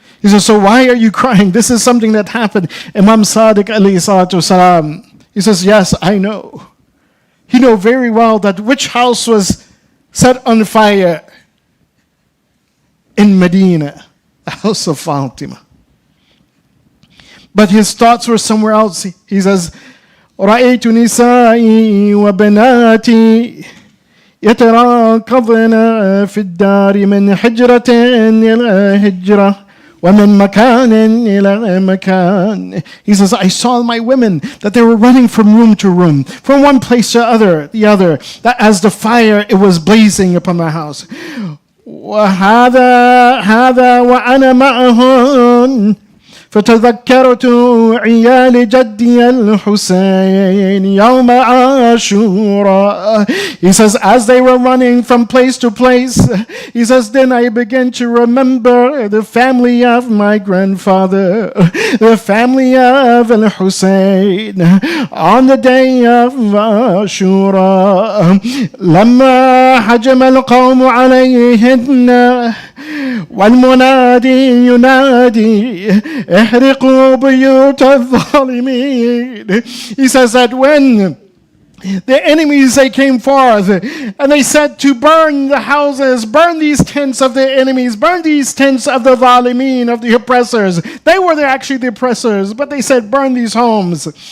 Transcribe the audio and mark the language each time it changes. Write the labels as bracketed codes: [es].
[en] He says, so why are you crying? This is something that happened. Imam Sadiq alayhi salatu wasalam, he says, yes, I know. He know very well that which house was set on fire in Medina, the house of Fatima. But his thoughts were somewhere else. He says, [ar] رأيت نسائي وبناتي يتراكضن في الدار من حجرة إلى هجرة ومن مكان إلى مكان. [en] He says, I saw my women that they were running from room to room, from one place to the other, that as the fire it was blazing upon the house. [ar] هذا وأنا معهن فتذكرت عيال جدي الحسين يوم عاشوراء. [en] He says, as they were running from place to place, he says, then I began to remember the family of my grandfather, the family of al-Hussein, on the day of Ashura. [ar] لما هجم القوم عليهن والمنادي ينادي احرقوا بيوت الظالمين. [en] He says that when the enemies, they came forth and they said to burn the houses, burn these tents of the enemies, burn these tents of the zalimeen, of the oppressors. They were actually the oppressors, but they said burn these homes.